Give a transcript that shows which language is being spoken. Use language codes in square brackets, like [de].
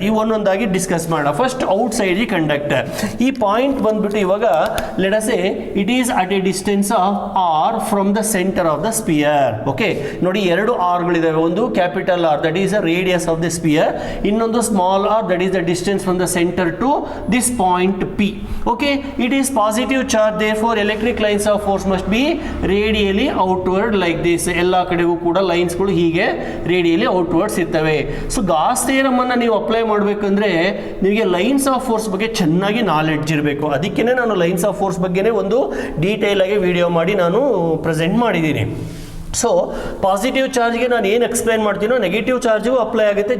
[en] ಈ ಒಂದೊಂದಾಗಿ ಡಿಸ್ಕಸ್ ಮಾಡೋಣ. First outside the conductor. ಈ ಪಾಯಿಂಟ್ ಬಂದ್ಬಿಟ್ಟು ಇವಾಗ let us say it is at a distance of R from the centre of the sphere. Okay, ನೋಡಿ ಎರಡು ಆರ್ಗಳಿದ್ದಾವೆ. ಒಂದು capital R, that is the radius of the sphere. ಇನ್ನೊಂದು small R, that is the distance from the centre to this point P. Okay, it is positive charge, therefore electric lines of force must be radially outward like this. [kn] ಎಲ್ಲ ಕಡೆಗೂ ಕೂಡ ಲೈನ್ಸ್ಗಳು ಹೀಗೆ radially outwards ಇರ್ತವೆ. So Gauss theorem ಅನ್ನು ನೀವು apply ಮಾಡಬೇಕಂದ್ರೆ ನಿಮಗೆ lines of force ಬಗ್ಗೆ ಚೆನ್ನಾಗಿ ನಾಲೆಡ್ಜ್ ಇರಬೇಕು. ಅದಕ್ಕೇ ನಾನು ಲೈನ್ಸ್ ಆಫ್ ಫೋರ್ಸ್ ಬಗ್ಗೆನೇ ಒಂದು ಡೀಟೇಲ್ ಆಗಿ ವಿಡಿಯೋ ಮಾಡಿ ನಾನು ಪ್ರೆಸೆಂಟ್ ಮಾಡಿದ್ದೀನಿ. ಸೊ ಪಾಸಿಟಿವ್ ಚಾರ್ಜ್ಗೆ ನಾನು ಏನು ಎಕ್ಸ್ಪ್ಲೈನ್ ಮಾಡ್ತೀನೋ ನೆಗೆಟಿವ್ ಚಾರ್ಜ್ಗೂ ಅಪ್ಲೈ ಆಗುತ್ತೆ.